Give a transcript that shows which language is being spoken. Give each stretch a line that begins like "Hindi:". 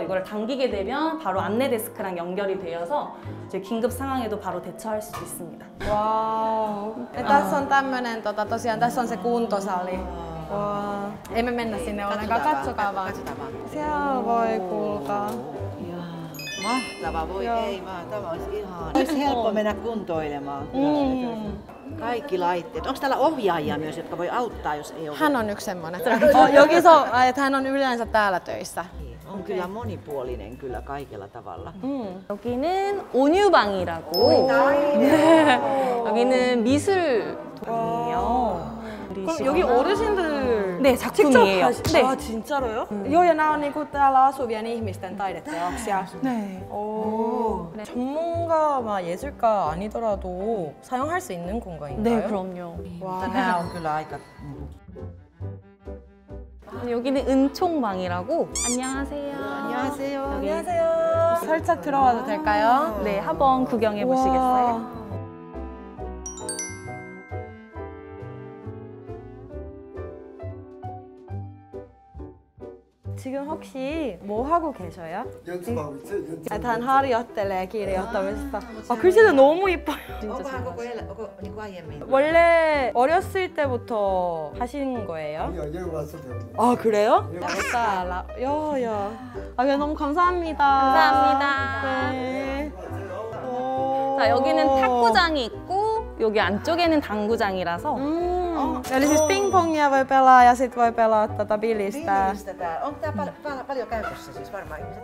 Korean: 이걸 당기게 되면 바로 안내 데스크랑 연결이 되어서 이제 긴급 상황에도 바로 대처할 수 있습니다. Wow.
Finnish: Ja tässä on tämmönen, tosiaan tässä on se kuntosali. Wow. Ei me mennä sinne ollenkaan, katsokaa vaan. Katsotaan vaan. Siellä voi kuulkaa. Mahtava, voi ei vaan, tämä olisi ihan. Olisi helppo mennä kuntoilemaan. Kaikki laitteet. Onko täällä ohjaajia myös, jotka voi auttaa, jos ei ole? Hän on yksi semmonen. Että hän on yleensä täällä töissä. On kyllä monipuolinen kyllä kaikella tavalla.
Korean: 여기는 온유방이라고. 여기는 미술동이에요. 그럼 여기 어르신들 네, 작품이에요. 네. 아 진짜로요?
Finnish: Joo, ja nämä on niinku täällä asuvien ihmisten taideteoksia.
Korean: 네. 오. 전문가, 예술가 아니더라도 사용할 수 있는 공간인가요? 네, 그럼요.
Finnish: Mutta nämä on kyllä aika...
Korean: 여기는 은총방이라고. 안녕하세요. 안녕하세요. 안녕하세요. 살짝 들어와도 될까요? 네, 한번 구경해 보시겠어요? 지금 혹시 뭐 하고 계셔요? 연습하고 있어요. 연습.
Finnish: 단 harjoittelee kirjoittamista.
Korean: 글씨는 너무 이뻐요.
Finnish: Onkohan koko niin kuin aiemmin?
Korean: 원래 어렸을 때부터 하신 거예요? 여기 와서 배우는. 아 그래요?
Finnish: täällä. Joo.
Korean: 아 너무 감사합니다. 감사합니다. 네. 자, 여기는 탁구장이 있고 여기 안쪽에는 당구장이라서
Finnish: Eli siis pingpongia voi pelaa ja sit voi pelaa bilistä. Bilistä täällä. Onko tää paljon käytössä siis varmaan ihmiset?